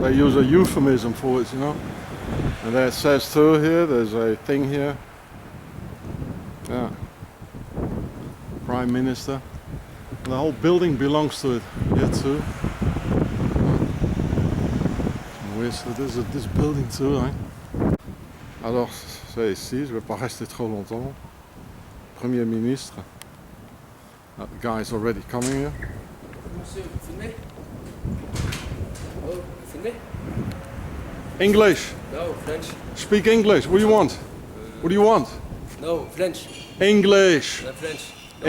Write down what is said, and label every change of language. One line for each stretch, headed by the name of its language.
English: They use a euphemism for it, you know. And there it says too here. There's a thing here. Yeah, Prime Minister. And the whole building belongs to it here too. So there's this building too, right?
French: Alors, c'est ici, je ne vais pas rester trop longtemps. Premier ministre.
English: The guy is already coming here.
French: Monsieur, vous filmez? Oh, vous filmez?
English: English. No, French. Speak English. What do you want? What do you want? No, French. English. French. No,